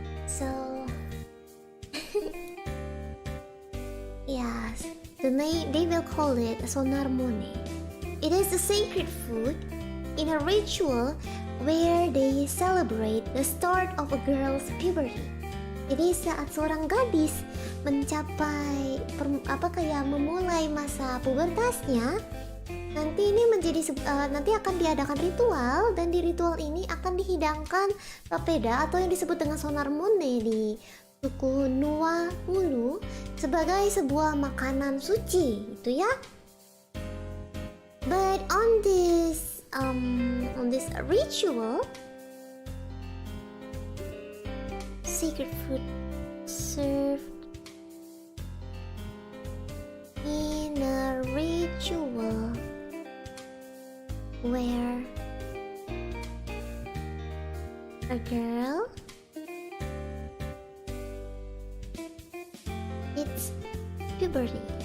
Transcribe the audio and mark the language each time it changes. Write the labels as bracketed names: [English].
[English] So yes, they will call it sonar mone. It is a sacred food in a ritual where they celebrate the start of a girl's puberty. [Indonesian] Jadi saat seorang gadis mencapai memulai masa pubertasnya, nanti ini nanti akan diadakan ritual, dan di ritual ini akan dihidangkan papeda atau yang disebut dengan sonar mone di suku Nuwaulu sebagai sebuah makanan suci, gitu ya. [English] But on this ritual, sacred food served in a ritual where a girl hits puberty.